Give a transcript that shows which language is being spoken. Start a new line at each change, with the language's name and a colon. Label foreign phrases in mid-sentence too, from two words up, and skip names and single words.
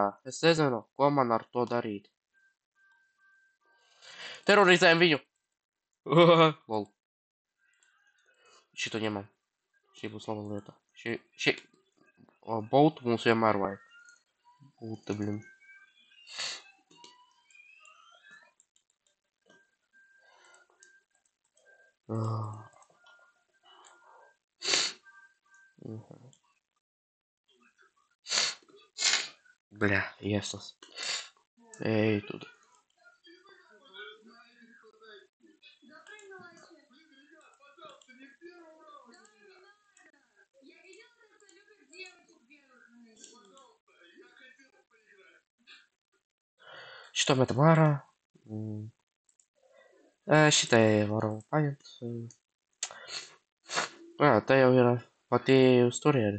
Latvian: Es nezinu, ko man ar to darīt. Terorizējam viņu. Lol. Šito ņemam. Šī būs laba lieta. Šī... Boltu mums vienmēr vajag. Bolta, blin.
Russian: Бля, ясно. Эй, тут. Что в этом ара? Считай, воров память.
Latvian: Tā jau ir pati uz turieni.